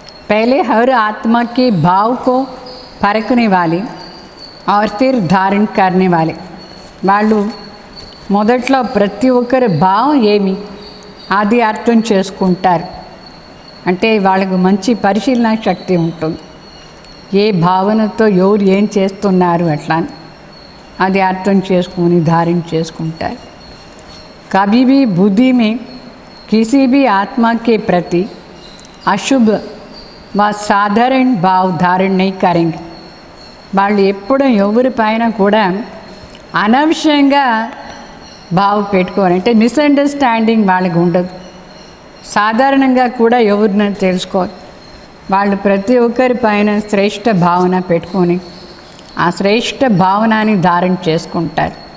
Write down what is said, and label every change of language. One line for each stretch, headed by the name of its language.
Hindi: पहले हर आत्मा के भाव को परखने वाले और फिर धारण करने वाले.
Telugu: వాళ్ళు మొదట్లో ప్రతి ఒక్కరి భావం ఏమి అది అర్థం చేసుకుంటారు. అంటే వాళ్ళకు మంచి పరిశీలన శక్తి ఉంటుంది. ఏ భావనతో ఎవరు ఏం చేస్తున్నారు అట్లా అది అర్థం చేసుకుని धारण చేసుకుంటారు.
Hindi: कभी भी बुद्धि में किसी भी आत्मा के प्रति अशुभ व साधारण भाव धारण नहीं करेंगे.
Telugu: వాళ్ళు ఎప్పుడు ఎవరి పైన కూడా అనవసరంగా భావ పెట్టుకోరు. అంటే మిస్అండర్స్టాండింగ్ వాళ్ళకి ఉండదు. సాధారణంగా కూడా ఎవరిని తెలుసుకోరు. వాళ్ళు ప్రతి ఒక్కరి పైన శ్రేష్ఠ భావన పెట్టుకొని ఆ శ్రేష్ఠ భావనని ధారణ చేసుకుంటారు.